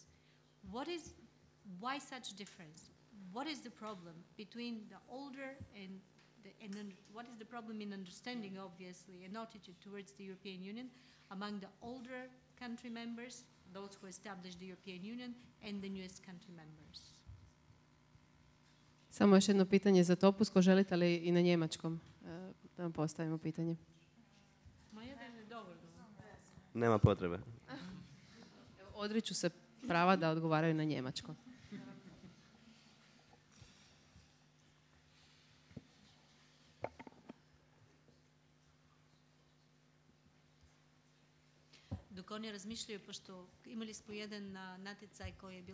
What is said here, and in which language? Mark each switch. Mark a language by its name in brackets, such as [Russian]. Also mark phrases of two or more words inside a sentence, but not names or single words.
[English] Why such difference? What is the problem between the older and what is the problem in understanding, obviously, an attitude towards the European Union among the older country members, those who established the European Union, and the newest country members? [Croatian] Samo još jedno pitanje za Topusko. Želite li i na njemačkom da vam postavimo pitanje? Nema potrebe. Odriču se prava da odgovaraju na njemačkom. Dok oni razmišljaju, pošto imali smo jedan natjecaj koji je bio...